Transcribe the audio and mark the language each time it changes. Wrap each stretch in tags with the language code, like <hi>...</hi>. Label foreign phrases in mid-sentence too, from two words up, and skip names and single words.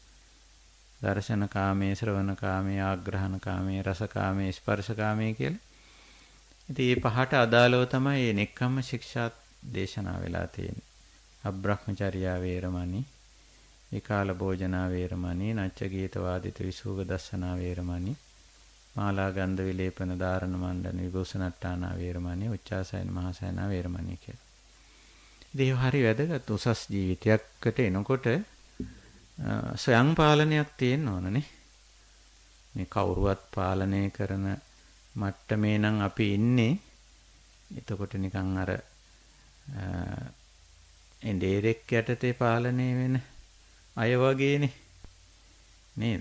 <si>දර්ශන කාමයේ, ශ්‍රවණ කාමයේ, ආග්‍රහණ කාමයේ, රස කාමයේ, ස්පර්ශ කාමයේ කියලා. ඉතින් මේ පහට අදාළව තමයි මේ නෙක්ඛම්ම ශික්ෂා දේශනා වෙලා තියෙන්නේ.</si> <pi>අබ්‍රහ්මචර්යා වේරමණී, විකාල භෝජනා වේරමණී, නච්ච ගීත වාදිත විසුග දස්සනා වේරමණී, මාලා ගන්ධ විලේපන ධාරණ මණ්ඩන විභූෂණට්ටානා වේරමණී, උච්චාසයන මහසයනා වේරමණී කියලා.</pi> <si>ඉතින් හරි වැදගත්. උසස් ජීවිතයකට එනකොට ස්වයං පාලනයක් තියෙන්න ඕනනේ. මේ කවුරුවත් පාලනය කරන මට්ටමේ නම් අපි ඉන්නේ. එතකොට නිකන් අර එඬේරෙක් යටතේ පාලනය වෙන අය වගේනේ නේද?</si>